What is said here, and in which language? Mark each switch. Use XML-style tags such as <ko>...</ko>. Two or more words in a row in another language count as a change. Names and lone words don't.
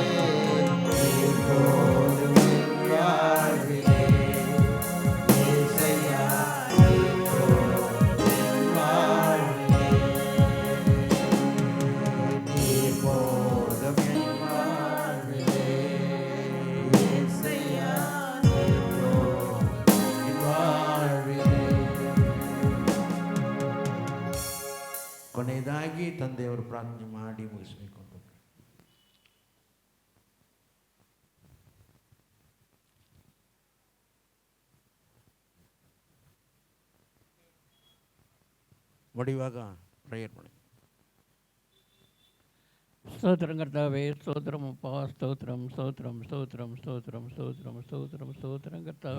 <ta>இப்போதும் என் வாழ்விலே இயேசையா, இப்போதும் என் வாழ்விலே, இப்போதும் என் வாழ்விலே இயேசையா, இப்போதும் என் வாழ்விலே.</ta> <kn>ಕೊನೆಯದಾಗಿ ತಂದೆಯವರು ಪ್ರಾರ್ಥನೆ ಮಾಡಿ ಮುಗಿಸಬೇಕು ಅಂತ.</kn> <ta>முடிவாக ப்ரேயர் ಮಾಡಿ. ஸ்தோத்திரம் கர்த்தாவே, ஸ்தோத்திரம் அப்பா, ஸ்தோத்திரம் ஸ்தோத்திரம் ஸ்தோத்திரம் ஸ்தோத்திரம் ஸ்தோத்திரம் ஸ்தோத்திரம் ஸ்தோத்திரம் கர்த்தாவே.</ta>